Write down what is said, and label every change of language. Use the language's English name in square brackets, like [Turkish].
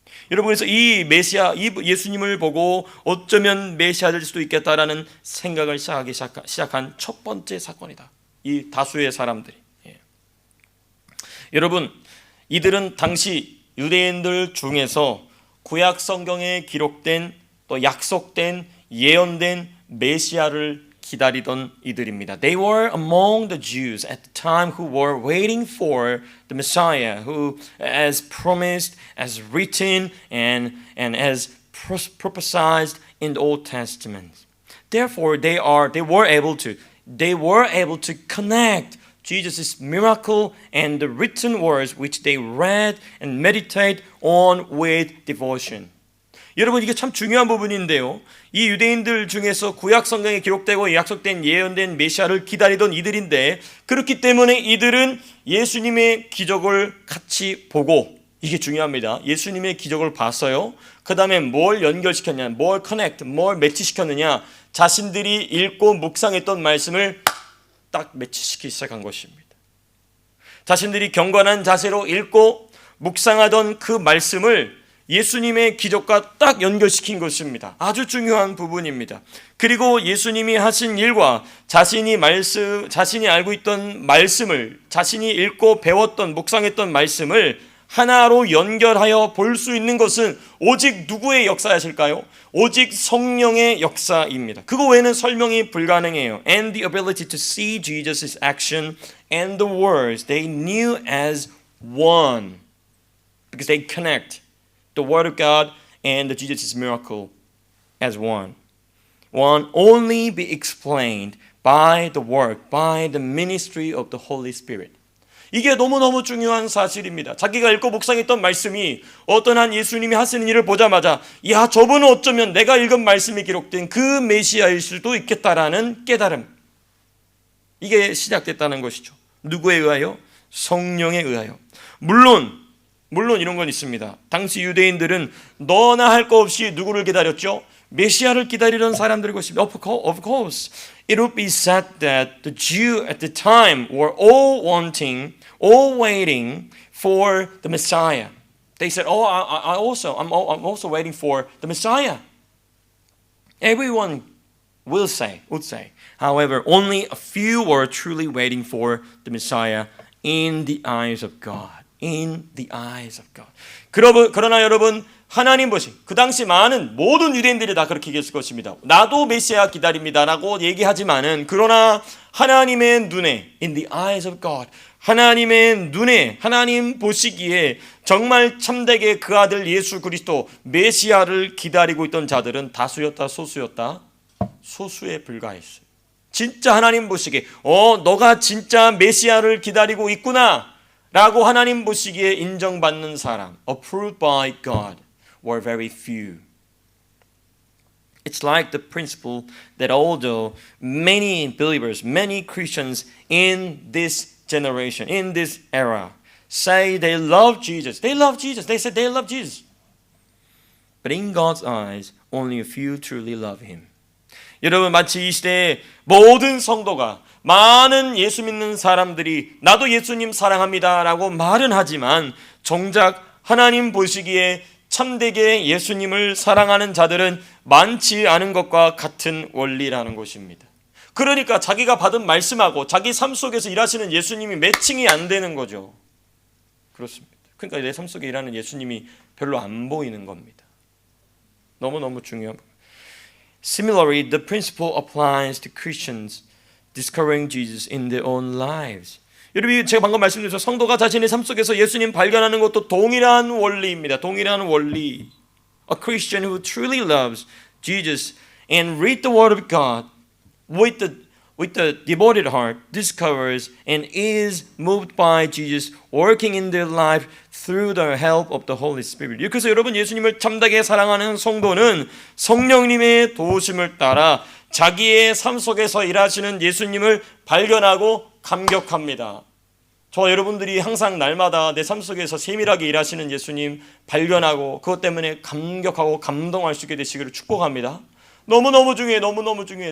[Korean] 여러분, 그래서 이 예수님을 보고 어쩌면 메시아될 수도 있겠다라는 생각을 시작한 첫 번째 사건이다. 이 다수의 사람들이. 여러분, 이들은 당시 유대인들 중에서 구약 성경에 기록된 또 약속된 예언된 메시아를 기다리던 이들입니다. [English] They were among the Jews at the time who were waiting for the Messiah, who, as promised, as written, and as prophesied in the Old Testament. Therefore, they were able to connect Jesus' miracle and the written words which they read and meditate on with devotion. [Korean] 여러분, 이게 참 중요한 부분인데요. 이 유대인들 중에서 구약 성경에 기록되고 약속된 예언된 메시아를 기다리던 이들인데, 그렇기 때문에 이들은 예수님의 기적을 같이 보고, 이게 중요합니다. 예수님의 기적을 봤어요. 그 다음에 뭘 연결시켰냐, 뭘 매치시켰느냐, 자신들이 읽고 묵상했던 말씀을 딱 매치시키기 시작한 것입니다. 자신들이 경건한 자세로 읽고 묵상하던 그 말씀을 예수님의 기적과 딱 연결시킨 것입니다. 아주 중요한 부분입니다. 그리고 예수님이 하신 일과 자신이 알고 있던 말씀을, 자신이 읽고 배웠던, 묵상했던 말씀을 하나로 연결하여 볼 수 있는 것은 오직 누구의 역사이실까요? 오직 성령의 역사입니다. 그거 외에는 설명이 불가능해요. [English] And the ability to see Jesus' action and the words they knew as one, because they connect the Word of God and the Jesus' miracle as one. One only be explained by the work, by the ministry of the Holy Spirit. [Korean] 이게 너무너무 중요한 사실입니다. 자기가 읽고 묵상했던 말씀이 어떤 한 예수님이 하시는 일을 보자마자 야, 저분은 어쩌면 내가 읽은 말씀이 기록된 그 메시아일 수도 있겠다라는 깨달음. 이게 시작됐다는 것이죠. 누구에 의하여? 성령에 의하여. 물론 이런 건 있습니다. 당시 유대인들은 너나 할 거 없이 누구를 기다렸죠? 메시아를 기다리던 사람들의 것입니다. [English] Of course, it would be said that the Jew at the time were all waiting for the Messiah. They said, "Oh, I'm also waiting for the Messiah." Everyone would say. However, only a few were truly waiting for the Messiah in the eyes of God. In the eyes of God. [Korean] 그러나 여러분, 하나님 보시, 그 당시 많은 모든 유대인들이 다 그렇게 얘기했을 것입니다. 나도 메시아 기다립니다라고 얘기하지만은, 그러나 하나님의 눈에, [English] in the eyes of God, [Korean] 하나님의 눈에, 하나님 보시기에 정말 참되게 그 아들 예수 그리스도 메시아를 기다리고 있던 자들은 다수였다, 소수였다? 소수에 불과했어요. 진짜 하나님 보시기에 너가 진짜 메시아를 기다리고 있구나 라고 하나님 보시기에 인정받는 사람, [English] approved by God, were very few. It's like the principle that although many believers, many Christians in this generation, in this era, say they love Jesus. They said they love Jesus. But in God's eyes, only a few truly love Him. [Korean] 여러분, 마치 이 시대의 모든 성도가, 많은 예수 믿는 사람들이 나도 예수님 사랑합니다 라고 말은 하지만 정작 하나님 보시기에 참되게 예수님을 사랑하는 자들은 많지 않은 것과 같은 원리라는 것입니다. 그러니까 자기가 받은 말씀하고 자기 삶 속에서 일하시는 예수님이 매칭이 안 되는 거죠. 그렇습니다. 그러니까 내 삶 속에 일하는 예수님이 별로 안 보이는 겁니다. 너무너무 중요한 부분. [English] Similarly, the principle applies to Christians discovering Jesus in their own lives. [Korean] 여러분, 제가 방금 말씀드렸죠. 성도가 자신의 삶 속에서 예수님 발견하는 것도 동일한 원리입니다. 동일한 원리. [English] A Christian who truly loves Jesus and read the Word of God with the devoted heart discovers and is moved by Jesus working in their life through the help of the Holy Spirit. [Korean] 그래서 여러분, 예수님을 참되게 사랑하는 성도는 성령님의 도우심을 따라 자기의 삶 속에서 일하시는 예수님을 발견하고 감격합니다. 저 여러분들이 항상 날마다 내 삶 속에서 세밀하게 일하시는 예수님 발견하고 그것 때문에 감격하고 감동할 수 있게 되시기를 축복합니다. 너무너무 중요해. 너무너무 중요해.